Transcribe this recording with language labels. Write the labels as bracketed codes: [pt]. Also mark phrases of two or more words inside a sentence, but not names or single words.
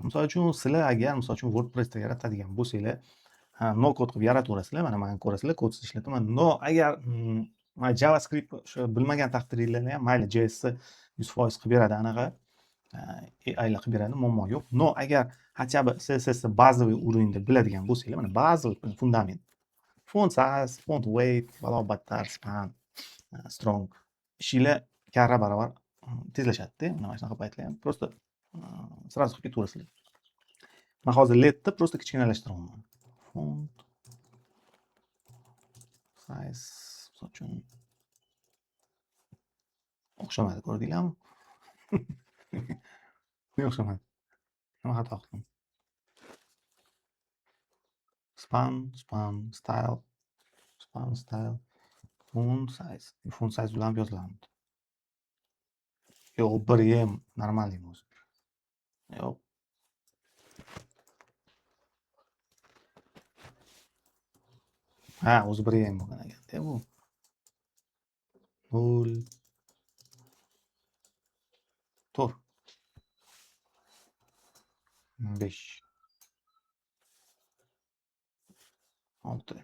[uz] Misol uchun sizlar agar misol uchun WordPressda yaratadigan bo'lsanglar, no kod qilib yarataverasizlar. Mana mani ko'rasizlar, kodsiz ishlataman. No agar mana JavaScript o'sha bilmagan taqdiringlarda ham mayli JSni 100% qilib beradi anaqa. AIlar qilib beradi, muammo yo'q. No agar [ru] хотя бы [uz] CSSni bazaviy уровеньda biladigan bo'lsanglar, mana bazaviy fundament. [en] Font size, font weight, [uz] balobattar, span, strong ishinglar karra barobar tezlashadi-da. Mana shunaqa paytlar ham [ru] просто сразу [uz] qilib ketaverasizlar. Men hozir ledni просто kichkinalashtiryapman. [en] Font size [uz] misol uchun o'xshamadi, ko'rdinglarmi? O'xshamadi. Nima xato qildim? [en] Span, style, font size [uz] bilan yoziladi. Yo'q, 1M нормальный o'zi. Yo'q. Ha, o'zi 1M bo'lgan ekan-da bu. 0 tur 5 6.